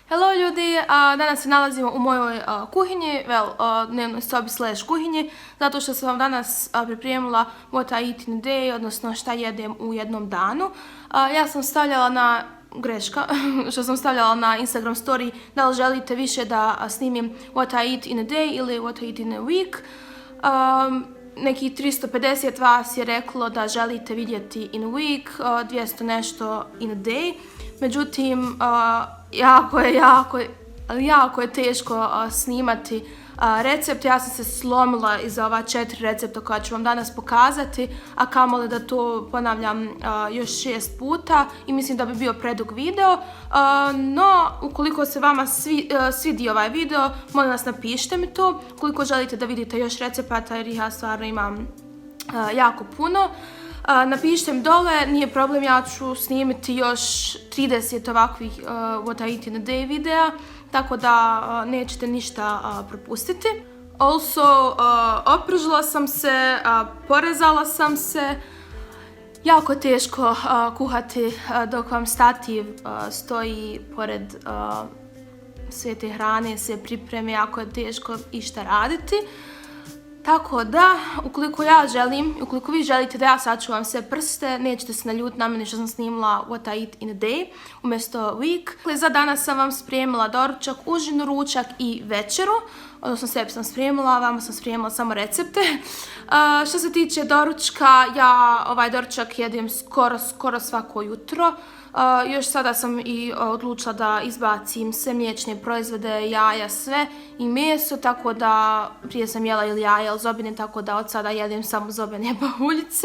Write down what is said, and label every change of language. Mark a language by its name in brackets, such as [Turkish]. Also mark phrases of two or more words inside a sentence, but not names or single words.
[Bosnian] Hello ljudi, danas se nalazimo u mojoj kuhinji, dnevnoj sobi / kuhinji, zato što sam vam danas pripremila [English] what I eat in a day, [Bosnian] odnosno šta jedem u jednom danu. Ja sam stavljala na što sam stavljala na Instagram story da li želite više da snimim [English] what I eat in a day [Bosnian] ili [English] what I eat in a week. [Bosnian] Nekih 350 vas je reklo da želite vidjeti [English] in a week, [Bosnian] 200 nešto [English] in a day. [Bosnian] Međutim, jako je teško snimati recept. Ja sam se slomila iza ova 4 recepta koja ću vam danas pokazati, a kamoli da to ponavljam još 6 puta i mislim da bi bio predug video. No, ukoliko se vama svidi ovaj video, molim vas napišite mi to. Ukoliko želite da vidite još recepata, jer ja stvarno imam jako puno. Napišite mi dole, nije problem, ja ću snimiti još 30 ovakvih [English] what I eat in a day [Bosnian] videa, tako da nećete ništa propustiti. Also, opržila sam se, porezala sam se. Jako je teško kuhati dok vam stativ stoji pored sve te hrane, sve pripreme, jako je teško išta raditi. Tako da, ukoliko vi želite da ja sačuvam sve prste, nećete se naljutiti na mene što sam snimila [English] what I eat in a day [Bosnian] umjesto week. Za danas sam vam spremila doručak, užinu, ručak i večeru. Odnosno sebi sam spremila, vama sam spremila samo recepte. Što se tiče doručka, ja ovaj doručak jedem skoro svako jutro. Još sada sam i odlučila da izbacim sve mliječne proizvode, jaja, sve i meso, tako da prije sam jela ili jaja ili zobene, tako da od sada jedem samo zobene pahuljice.